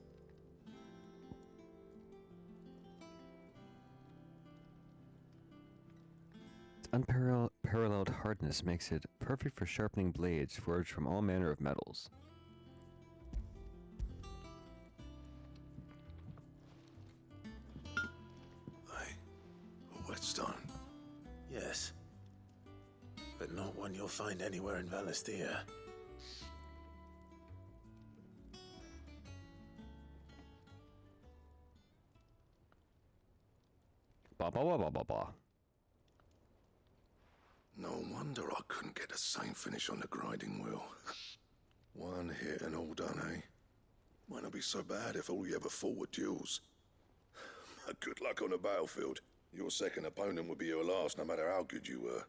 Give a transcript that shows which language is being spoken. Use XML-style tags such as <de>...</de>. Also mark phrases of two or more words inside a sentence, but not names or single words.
<en>Its unparalleled hardness makes it perfect for sharpening blades forged from all manner of metals. A whetstone? Yes, but not one you'll find anywhere in Valisthea. Ba ba ba ba ba ba. No wonder I couldn't get the same finish on the grinding wheel. One hit and all done, eh? Might not be so bad if all you ever fought were duels. Good luck on the battlefield. Your second opponent would be your last, no matter how good you were.</en>